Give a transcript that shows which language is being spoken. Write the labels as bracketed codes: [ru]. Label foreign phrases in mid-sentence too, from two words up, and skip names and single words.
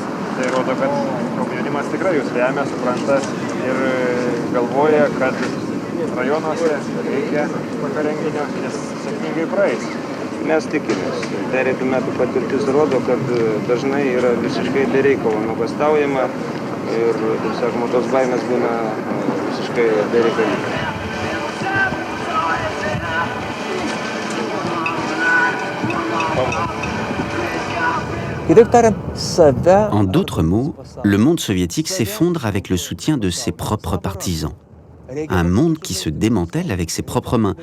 [lt] Tai rodo, kad komjaunimas tikrai jūs remia, supranta ir galvoja, kad rajonuose reikia tokio renginio, nes sėkmingai praeis. Mes tikimės. Pereitų metų patirtis rodo, kad dažnai yra visiškai be reikalo nuogąstaujama ir, taip sakoma, tos baimės būna visiškai bereikalingos. [fr] En d'autres mots, le monde soviétique s'effondre avec le soutien de ses propres partisans. Un monde qui se démantèle avec ses propres mains.